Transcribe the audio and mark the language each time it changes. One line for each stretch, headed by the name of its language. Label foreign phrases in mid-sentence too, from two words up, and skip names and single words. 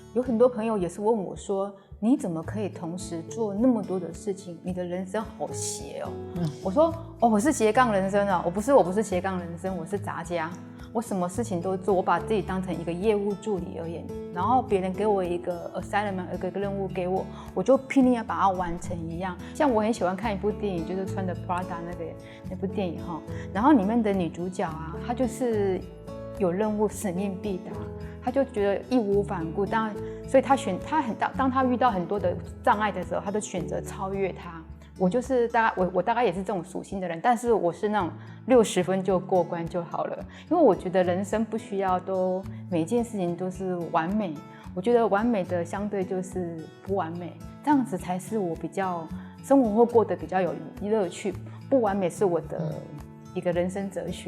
Chinese: 有很多朋友也是問我說，你怎麼可以同時做那麼多的事情？你的人生好斜哦。我說我是斜槓人生啊，我不是斜槓人生，我是雜家。我什麼事情都做，我把自己當成一個業務助理而言，然後別人給我一個 assignment，一個任務給我，我就拼命要把它完成一樣。像我很喜歡看一部電影，就是穿的 Prada 那部電影哈，然後裡面的女主角啊，她就是有任務，使命必達。他就覺得義無反顧，所以當他遇到很多的障礙的時候，他就選擇超越它。我就是我大概也是這種屬性的人，但是我是那種60 分就過關就好了，因為我覺得人生不需要每件事情都是完美，我覺得完美的相對就是不完美，這樣子才是我比較生活會過得比較有樂趣。不完美是我的一個人生哲學。